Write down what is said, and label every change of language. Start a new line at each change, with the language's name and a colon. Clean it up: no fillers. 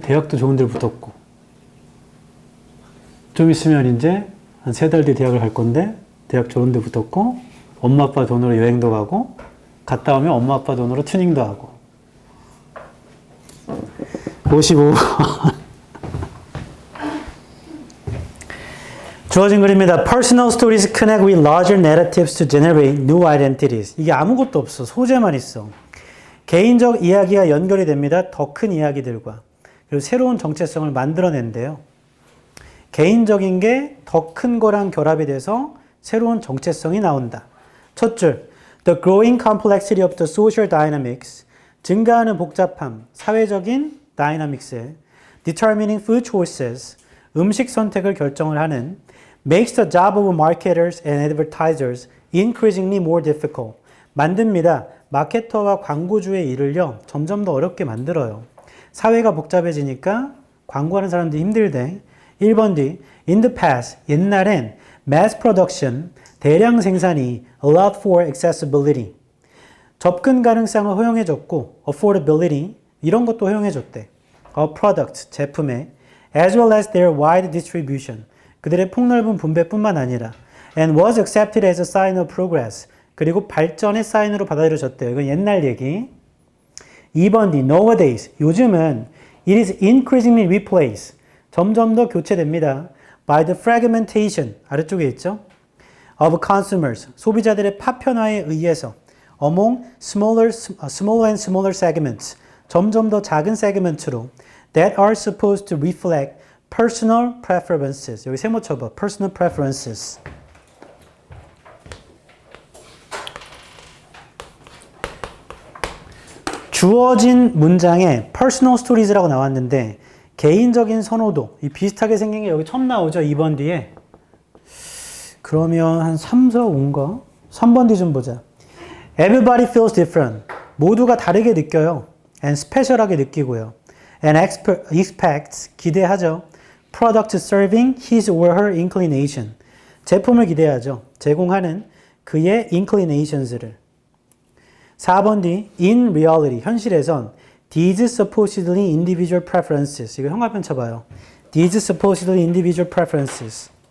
Korean: 대학도 좋은 데를 붙었고 좀 있으면 이제 한 3달 뒤에 대학을 갈 건데 대학 좋은 데 붙었고 엄마 아빠 돈으로 여행도 가고 갔다 오면 엄마 아빠 돈으로 튜닝도 하고 55번 주어진 글입니다.
English: Personal stories connect with larger narratives to generate new identities.
Korean: 이게 아무것도 없어. 소재만 있어. 개인적 이야기가 연결이 됩니다. 더 큰 이야기들과. 그리고 새로운 정체성을 만들어낸대요. 개인적인 게 더 큰 거랑 결합이 돼서 새로운 정체성이 나온다.
English: 첫 줄, the growing complexity of the social dynamics,
Korean: 증가하는 복잡함, 사회적인
English: dynamics에 determining food choices,
Korean: 음식 선택을 결정을 하는
English: makes the job of marketers and advertisers increasingly more difficult.
Korean: 만듭니다. 마케터와 광고주의 일을요, 점점 더 어렵게 만들어요. 사회가 복잡해지니까 광고하는 사람들이 힘들대. 1번 뒤,
English: in the past,
Korean: 옛날엔
English: mass production,
Korean: 대량 생산이
English: allowed for accessibility.
Korean: 접근 가능성을 허용해줬고, affordability, 이런 것도 허용해줬대.
English: A product,
Korean: 제품에,
English: as well as their wide distribution,
Korean: 그들의 폭넓은 분배뿐만 아니라,
English: and was accepted as a sign of progress,
Korean: 그리고 발전의 사인으로 받아들여졌대요. 이건 옛날 얘기. 2번 뒤,
English: nowadays,
Korean: 요즘은
English: it is increasingly replaced,
Korean: 점점 더 교체됩니다.
English: by the fragmentation,
Korean: 아래쪽에 있죠?
English: of consumers,
Korean: 소비자들의 파편화에 의해서
English: among smaller and smaller segments,
Korean: 점점 더 작은 세그먼트로
English: that are supposed to reflect personal preferences.
Korean: 여기 세모 쳐봐.
English: personal preferences.
Korean: 주어진 문장에
English: personal stories
Korean: 라고 나왔는데 개인적인 선호도, 이 비슷하게 생긴 게 여기 처음 나오죠. 2번 뒤에. 그러면 한 3, 4, 5인가? 3번 뒤 좀 보자.
English: Everybody feels different.
Korean: 모두가 다르게 느껴요. And special하게 느끼고요.
English: And expects,
Korean: 기대하죠.
English: Product serving his or her inclination.
Korean: 제품을 기대하죠. 제공하는 그의 inclinations를. 4번 D,
English: in reality,
Korean: 현실에선
English: these supposedly individual preferences.
Korean: 이거 형광펜 쳐봐요.
English: These supposedly individual preferences.